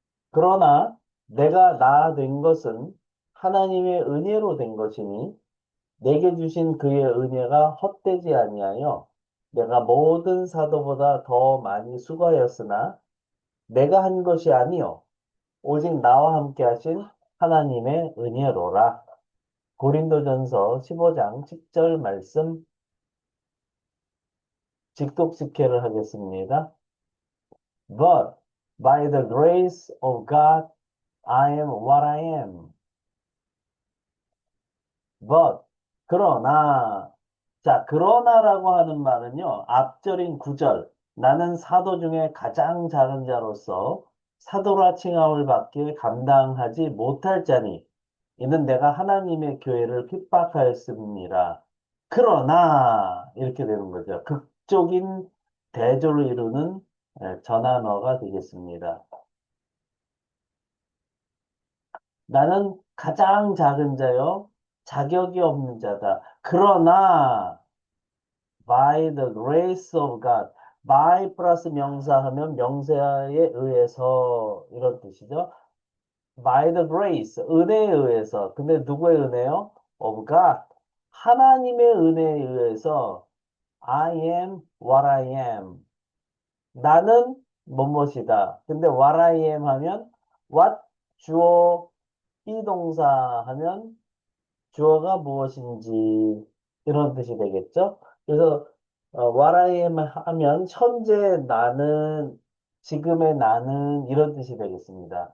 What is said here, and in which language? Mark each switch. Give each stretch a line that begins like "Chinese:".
Korean: 그러나 내가 나 된 것은 하나님의 은혜로 된 것이니 내게 주신 그의 은혜가 헛되지 아니하여 내가 모든 사도보다 더 많이 수고하였으나 내가 한 것이 아니요 오직 나와 함께 하신 하나님의 은혜로라. 고린도전서 15장 10절 말씀 직독직해를 하겠습니다.
English: But by the grace of God I am what I am.
Korean: But 그러나 자, 그러나라고 하는 말은요, 앞절인 9절, 나는 사도 중에 가장 작은 자로서 사도라 칭함을 받기에 감당하지 못할 자니, 이는 내가 하나님의 교회를 핍박하였습니다. 그러나, 이렇게 되는 거죠. 극적인 대조를 이루는 전환어가 되겠습니다. 나는 가장 작은 자요, 자격이 없는 자다.
English: 그러나, by the grace of God.
Korean: by 플러스 명사하면 명사에 의해서 이런 뜻이죠.
English: by the grace,
Korean: 은혜에 의해서. 근데 누구의 은혜요?
English: of God.
Korean: 하나님의 은혜에 의해서
English: I am what I am.
Korean: 나는 뭐뭐이다. 근데
English: what I am
Korean: 하면 what 주어 비동사 하면 주어가 무엇인지 이런 뜻이 되겠죠. 그래서
English: what I am
Korean: 하면 현재 나는, 지금의 나는 이런 뜻이 되겠습니다.